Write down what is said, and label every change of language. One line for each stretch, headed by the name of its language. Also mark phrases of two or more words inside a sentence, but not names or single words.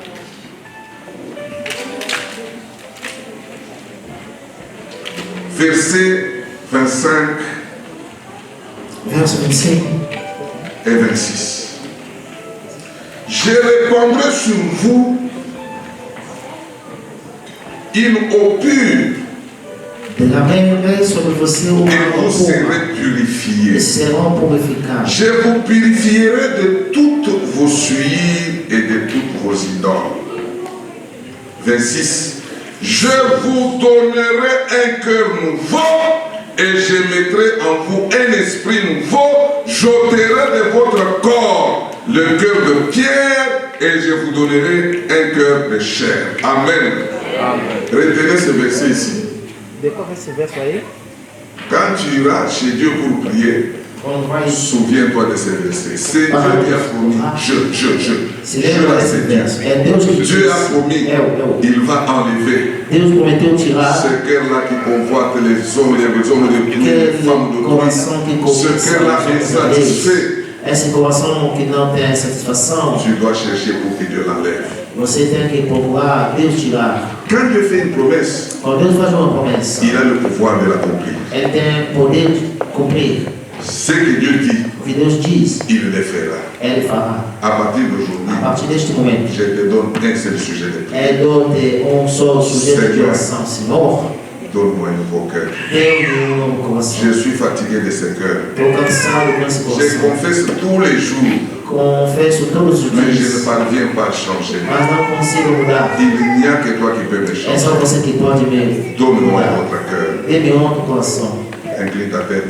French: Versets 25
Portuguese: Verso 25.
French: et 26. Je répandrai sur vous une eau pure
Portuguese: Derramarei sobre você o
French: et vous
Portuguese: puro
French: serez purifiés.
Portuguese: e serão purificados.
French: Je vous purifierai de toutes vos souillures et de toutes vos idoles. 26. Je vous donnerai un cœur nouveau et je mettrai en vous un esprit nouveau. J'ôterai de votre corps le cœur de pierre et je vous donnerai un cœur de chair. Amen. Retenez ce verset ici.
Portuguese: Decorre esse verso aí.
French: Quand tu iras chez Dieu pour prier,
Portuguese: Quando vai
French: souviens-toi de ces versets. C'est Dieu qui a promis.
Portuguese: se
French: Je
Portuguese: lembra
French: la
Portuguese: desse
French: sais
Portuguese: verso. É Deus que diz.
French: Dieu a promis. Il va enlever
Portuguese: Deus prometeu tirar
French: ce cœur-là qui convoite les hommes de Dieu, les
Portuguese: aquele
French: femmes de
Portuguese: coração que
French: Dieu. Ce
Portuguese: cobiça
French: cœur-là est
Portuguese: os homens.
French: satisfait.
Portuguese: Esse coração que não tem satisfação,
French: Tu dois chercher pour que Dieu l'enlève.
Portuguese: você tem que procurar Deus tirar.
French: Quand Dieu fait une promesse,
Portuguese: Quando Deus faz uma promessa,
French: il a le pouvoir de l'accomplir.
Portuguese: Ele tem poder de cumprir.
French: Ce que Dieu dit,
Portuguese: O que Deus diz,
French: il le fera.
Portuguese: Ele fará.
French: À partir d'aujourd'hui,
Portuguese: A partir deste momento,
French: je te donne un seul sujet de prière.
Portuguese: dou-te só sujeito de oração. Senhor,
French: Donne-moi un nouveau cœur.
Portuguese: dê-me novo coração.
French: Je suis fatigué de ce cœur.
Portuguese: Estou cansado com esse
French: Je
Portuguese: coração.
French: confesse tous les jours,
Portuguese: Confesso todos os
French: mais je ne
Portuguese: dias,
French: parviens pas à changer.
Portuguese: mas não consigo mudar.
French: Il n'y a que toi qui peux me
Portuguese: É
French: changer.
Portuguese: só você que pode me
French: Donne-moi un
Portuguese: mudar.
French: autre cœur.
Portuguese: Dê-me outro coração.
French: Incline ta tête.